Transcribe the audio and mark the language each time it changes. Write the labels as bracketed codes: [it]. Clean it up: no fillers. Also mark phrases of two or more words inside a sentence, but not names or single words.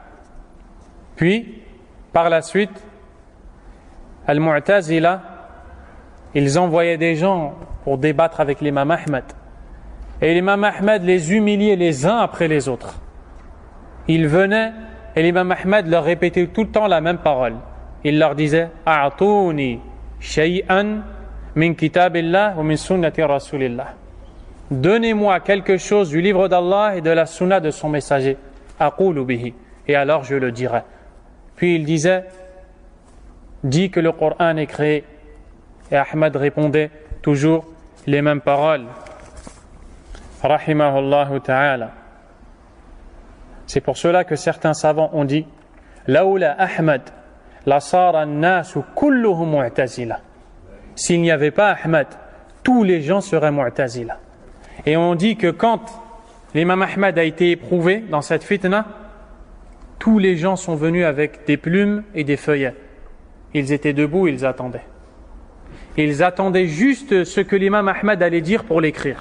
[fr] Puis, par la suite, Al-Mu'tazila, ils envoyaient des gens pour débattre avec l'imam Ahmad. Et l'imam Ahmad les humiliait les uns après les autres. Ils venaient et l'imam Ahmad leur répétait tout le temps la même parole. Il leur disait « [ar] أعطوني شيئا من كتاب الله ومن سنة رسول الله [fr] » Donnez-moi quelque chose du livre d'Allah et de la sunna de son messager. [ar] أقول به. [fr] Et alors je le dirai. Puis il disait « Dis que le Coran est créé. » Et Ahmad répondait toujours les mêmes paroles. [ar] رحمه الله تعالى. [fr] C'est pour cela que certains savants ont dit [ar] لولا أحمد لصار الناس كلهم معتزلة. [fr] S'il n'y avait pas Ahmad, tous les gens seraient mu'tazila. Et on dit que quand l'imam Ahmad a été éprouvé dans cette fitna, tous les gens sont venus avec des plumes et des feuillets. Ils étaient debout, ils attendaient. Ils attendaient juste ce que l'imam Ahmad allait dire pour l'écrire.